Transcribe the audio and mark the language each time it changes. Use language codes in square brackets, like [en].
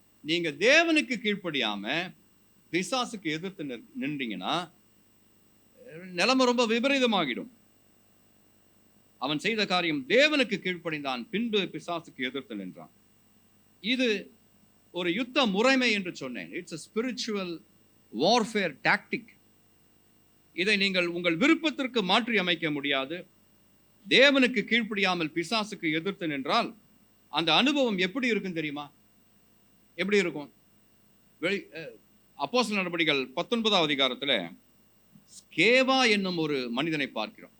[ta] நீங்க தேவனுக்கு கீழ்ப்படியாம பிசாசுக்கு எதிர்த்து நின்றீங்கன்னா நிலைமை ரொம்ப விபரீதமாகிடும். அவன் செய்த காரியம், தேவனுக்கு கீழ்ப்படிந்தான், பின்பு பிசாசுக்கு எதிர்த்து நின்றான். இது ஒரு யுத்த முறைமை என்று சொன்னேன். [en] It's a spiritual warfare tactic. [ta] இதை நீங்கள் உங்கள் விருப்பத்திற்கு மாற்றி அமைக்க முடியாது. தேவனுக்கு கீழ்ப்படியாமல் பிசாசுக்கு எதிர்த்து நின்றால் அந்த அனுபவம் எப்படி இருக்கும் தெரியுமா? எப்படி இருக்கும்? அப்போஸ்தலர் நடபடிகள் 19ஆம் அதிகாரத்தில் ஸ்கேவா என்னும் ஒரு மனிதனை பார்க்கிறோம்.